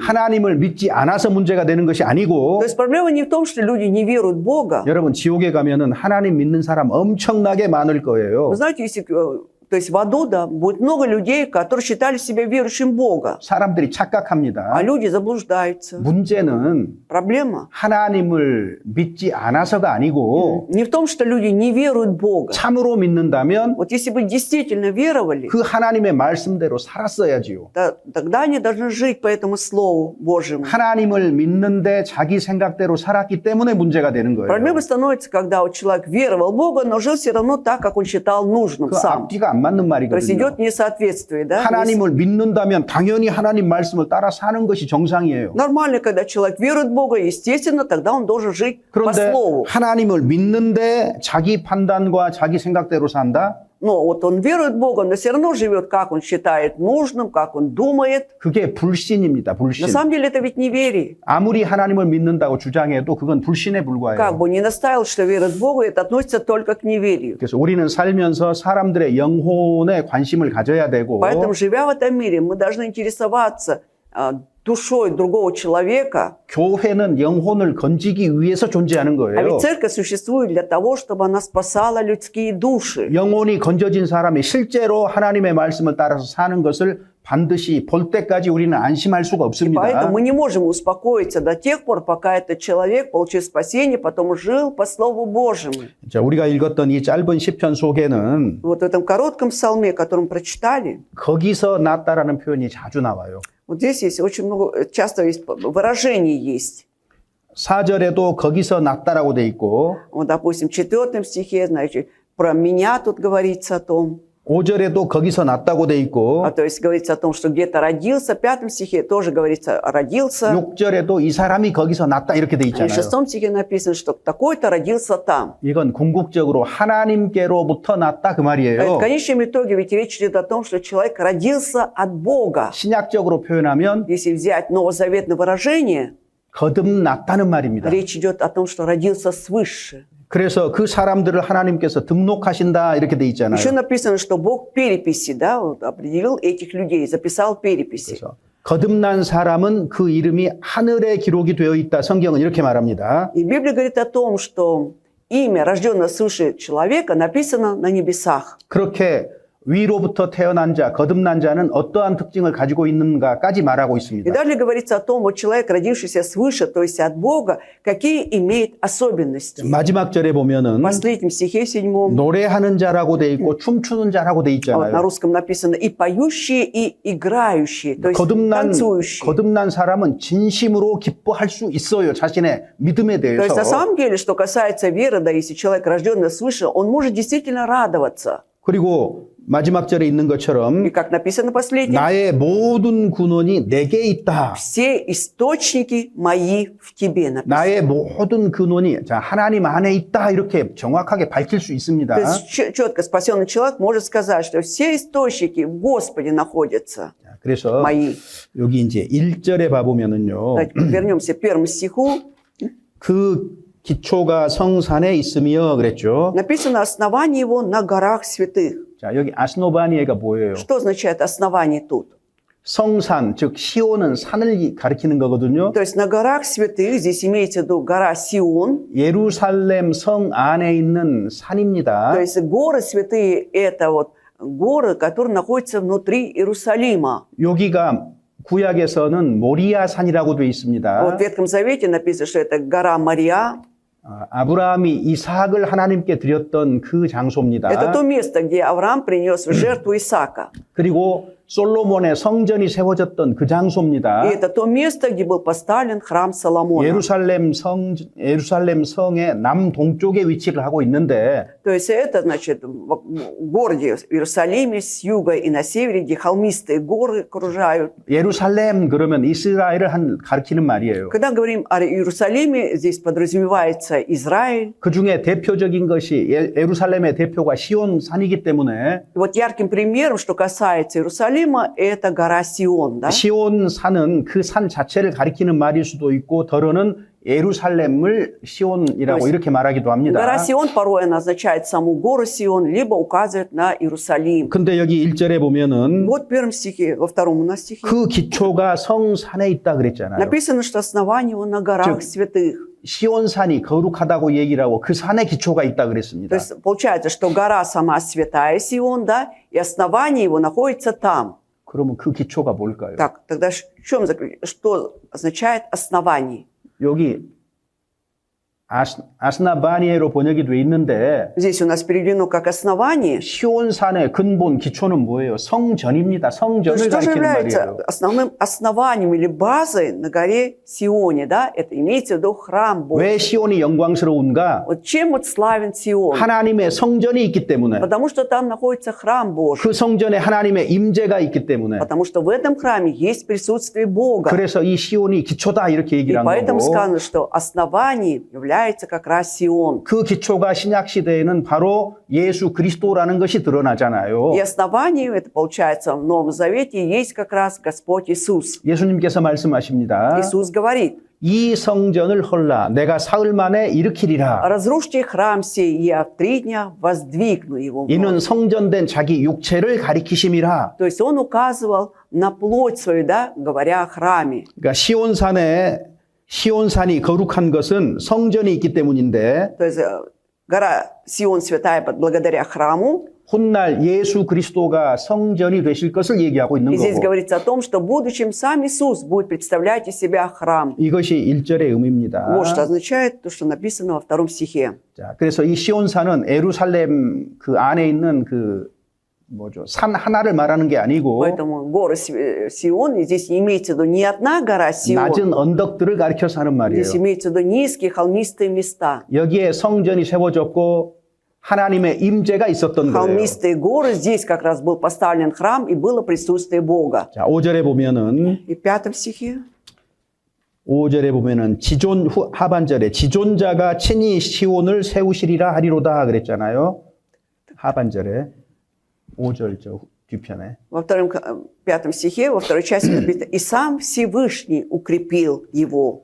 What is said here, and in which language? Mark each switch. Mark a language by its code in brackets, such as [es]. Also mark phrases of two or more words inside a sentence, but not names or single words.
[ko] 하나님을 믿지 않아서 문제가 되는 것이 아니고 [ru] То есть проблема не в том, что люди не веруют в Бога. [ko] 여러분 지옥에 가면은 하나님 믿는 사람 엄청나게 많을 거예요. [ru] Вы знаете, если, то есть в аду, да, будет много людей, которые считали себя верующим в Бога, [ko] 사람들이 [ru] а [ko] 착각합니다. [ru] люди заблуждаются. [ko] 문제는 [ru] Проблема [ko] 하나님을 믿지 않아서가 아니고 [ru] не в том, что люди не веруют в Бога. [ko] 참으로 믿는다면 [ru] Вот если бы действительно веровали, [ko] 그 하나님의 말씀대로 살았어야지요. [ru] тогда они должны жить по этому Слову Божьему. [ko] 하나님을 믿는데 자기 생각대로 살았기 때문에 문제가 되는 거예요. [ru] Проблема становится, когда вот человек веровал в Бога, но жил все равно так, как он считал нужным [ko] 그 [ru] сам. [ko] 앞뒤가 안 맞는 [ru] То есть [ko] 말이거든요. [ru] идет несоответствие, да? [ko] 하나님을 믿는다면 당연히 하나님 말씀을 따라 사는 것이 정상이에요. [ru] Нормально, когда человек верует в Бога, естественно, тогда он должен жить по [ko] 그런데 [ru] Слову. [ko] 하나님을 믿는데 자기 판단과 자기 생각대로 산다? [ru] Но вот он верует в Бога, но все равно живет, как он считает нужным, как он думает. [ko] 그게 불신입니다. 불신. [ru] На самом деле это ведь неверие. [ko] 아무리 하나님을 믿는다고 주장해도 그건 불신에 [ru] Как [ko] 불과해요. [ru] бы не наставил, что верит в Бога, это относится только к неверию. [ko] 그래서 우리는 살면서 사람들의 영혼에 관심을 가져야 되고 [ru] Поэтому, живя в этом мире, мы должны интересоваться душой другого человека. [ko] 교회는 영혼을 건지기 위해서 존재하는 [ru] А [ko] 거예요. [ru] ведь церковь существует для того, чтобы она спасала людские души. [ko] 영혼이 건져진 사람이 실제로 하나님의 말씀을 따라서 사는 것을 반드시 볼 때까지 우리는 안심할 수가 [ru] Поэтому [ko] 없습니다. [ru] мы не можем успокоиться до тех пор, пока этот человек получил спасение, потом жил по Слову Божьему. [ko] 자, 우리가 읽었던 이 짧은 시편 속에는 [ru] Вот в этом коротком псалме, который мы прочитали, [ko] 거기서 낫다라는 표현이 자주 나와요. [ru] вот здесь есть очень много, часто есть выражений есть. [ko] 4절에도 거기서 낫다라고 돼 있고 [ru] Вот, допустим, в 4 стихе, значит, про меня тут говорится о том. [ko] 5절에도 거기서 낫다고 돼 있고 [ru] То есть говорится о том, что где-то родился. В 5 стихе тоже говорится родился. [ko] 6절에도 이 사람이 거기서 낫다 이렇게 돼 [ru] И в [ko] 있잖아요. [ru] 6 стихе написано, что такой-то родился там. [ko] 이건 궁극적으로 하나님께로부터 낫다 그 [ru] В [ko] 말이에요. [ru] конечном итоге ведь речь идет о том, что человек родился от Бога. [ko] 신약적으로 표현하면 [ru] Если взять новозаветное выражение, [ko] 거듭났다는 말입니다. [ru] речь идет о том, что родился свыше. [ko] 그래서 그 사람들을 하나님께서 등록하신다 이렇게 돼 있잖아요. [ru] Еще написано, что Бог переписи, да, вот, определил этих людей, записал переписи. [ko] 그래서 거듭난 사람은 그 이름이 하늘에 기록이 되어 있다. 성경은 이렇게 말합니다. [ru] И Библия говорит о том, что имя рожденного свыше человека написано на небесах. [ko] 그렇게 위로부터 태어난 자, 거듭난 자는 어떠한 특징을 가지고 있는가까지 말하고 [ru] И [ko] 있습니다. [ru] далее говорится о том, вот человек, родившийся свыше, то есть от Бога, какие имеет особенности. [ko] 마지막 절에 보면은 [ru] В последнем стихе 7, [ko] 노래하는 자라고 돼 있고 춤추는 자라고 돼 [ru] вот на [ko] 있잖아요. [ru] русском написано и поющие, и играющие, то есть [ko] 거듭난 [ru] танцующие. [ko] 사람은 진심으로 기뻐할 수 있어요. 자신의 믿음에 [ru] То есть на [ko] 대해서. [ru] самом деле, что касается веры, да, если человек рожденный свыше, он может действительно радоваться. [ko] 그리고 마지막 절에 있는 [ru] И [ko] 것처럼 [ru] как написано последнее, [ko] 나의 모든 근원이 내게 있다. [ru] все источники мои в тебе написано. [ko] 나의 모든 근원이 자, 하나님 안에 있다. 이렇게 정확하게 밝힐 수 있습니다. [ru] То есть четко спасенный человек может сказать, что все источники в Господе находятся [ko] 자, 그래서 [ru] мои. [ko] 여기 이제 1절에 봐보면은요. [ru] Давайте вернемся к 1 стиху. [ko] 그 기초가 성산에 있으며 그랬죠. [ru] Написано основание его на горах святых. [ko] 자, 여기 아스노바니에가 뭐예요? [ru] Что означает основание тут? [ko] 성산, 즉 시온은 산을 가리키는 거거든요. [ru] То есть на горах святых, здесь имеется в виду гора Сион. [ko] 예루살렘 성 안에 있는 산입니다. [ru] То есть горы святые – это вот горы, которые находятся внутри Иерусалима. [ko] 여기가 구약에서는 모리아 산이라고 되어 있습니다. [ru] Вот в Ветхом Завете написано, что это гора Мария. [ko] 아브라함이 이삭을 하나님께 드렸던 그 장소입니다. [ru] Это то место, где Авраам принес в жертву Исаака. [ko] 그리고 솔로몬의 성전이 세워졌던 그 장소입니다. [ru] И это то место, где был поставлен храм Соломона. [ko] 예루살렘 성의 남동쪽에 위치를 하고 있는데 [ru] То есть это, значит, в городе Иерусалиме с юга и на севере, где холмистые горы окружают. [ko] 예루살렘 그러면 이스라엘을 가리키는 말이에요. [ru] Когда говорим о Иерусалиме, здесь подразумевается Израиль. [ko] 그 중에 대표적인 것이 예루살렘의 대표가 시온 산이기 때문에 [ru] И вот ярким примером, что касается Иерусалима, это гора Сион, да? [ko] 시온 산은 그 산 자체를 가리키는 말일 수도 있고 더러는 예루살렘을 시온이라고 이렇게 말하기도 합니다. [ru] Гора Сион порой она означает саму гору Сион, либо указывает на Иерусалим. [ko] 근데 여기 1절에 보면은 [ru] Вот в 1 стихе, во 2 стихе [ko] 그 기초가 성산에 있다 그랬잖아요. [ru] написано, что основание его на горах святых. [ko] 시온산이 거룩하다고 얘기를 하고 그 산에 기초가 있다 [ru] То [ko] 그랬습니다. [ru] есть получается, что гора сама святая Сион, да, и основание его находится там. [ko] 그러면 그 기초가 뭘까요? [ru] Так, тогда что означает основание? [ko] 여기 아스나바니에로 번역이 돼 있는데 [ru] Здесь у нас переведено как основание. [ko] 시온산의 근본 기초는 뭐예요? 성전입니다. [ru] То есть [ko] 성전을 [ru] что же [ko] 가리키는 [ru] является [ko] 말이에요. [ru] основным основанием или базой на горе Сионе, да? Это имеется в виду храм Божий. [ko] 왜 시온이 영광스러운가? [ru] Вот чем вот славен Сион? [ko] 하나님의 성전이 있기 때문에 [ru] Потому что там находится храм Божий. [ko] 그 성전에 하나님의 임재가 있기 때문에 [ru] Потому что в этом храме есть присутствие Бога. [ko] 그래서 이 시온이 기초다 이렇게 [ru] И [ko] 얘기를 한 [ru] поэтому [ko] 거고 [ru] сказано, что основанием является как раз Сион. [ko] 그 기초가 신약 시대에는 바로 예수 그리스도라는 것이 드러나잖아요. [ru] И основанием, это получается в Новом Завете, есть как раз Господь Иисус. [ko] 예수님께서 말씀하십니다. [ru] Иисус говорит: [ko] 이 성전을 헐라 내가 사흘 만에 일으키리라. [ru] разрушьте храм сей, и я в 3 дня воздвигну его. [ko] 이는 성전된 자기 육체를 가리키심이라. [ru] То есть он указывал на плоть свою, да, говоря о храме. [ko] 그러니까 시온산이 거룩한 것은 성전이 있기 때문인데 [ru] То есть гора Сион святая благодаря храму. [ko] 훗날 예수 그리스도가 성전이 되실 것을 얘기하고 있는 [ru] И здесь [ko] 거고 [ru] говорится о том, что в будущем сам Иисус будет представлять из себя храм. [ko] 이것이 1절의 의미입니다. [ru] Вот что означает то, что написано во втором стихе. [ko] 자, 그래서 이 시온산은 예루살렘 그 안에 있는 그 뭐죠? 산 하나를 말하는 게 아니고 [ru] Поэтому горы Сион, и здесь не имеется в виду ни одна гора Сион, [ko] 낮은 언덕들을 가리켜서 하는 말이에요. [ru] здесь имеется в виду низкие холмистые места. [ko] 여기에 성전이 세워졌고 하나님의 임재가 있었던 거예요. [ru] Холмистые горы, здесь как раз был поставлен храм и было присутствие Бога. [ko] 자, 5절에 보면은 [ru] И в 5 стихе [ko] 5절에 보면은 하반절에 지존자가 친히 시온을 세우시리라 하리로다 그랬잖아요. 하반절에 5절 저 뒤편에. [ru] во 5 стихе, во второй части написано, «И сам Всевышний укрепил его».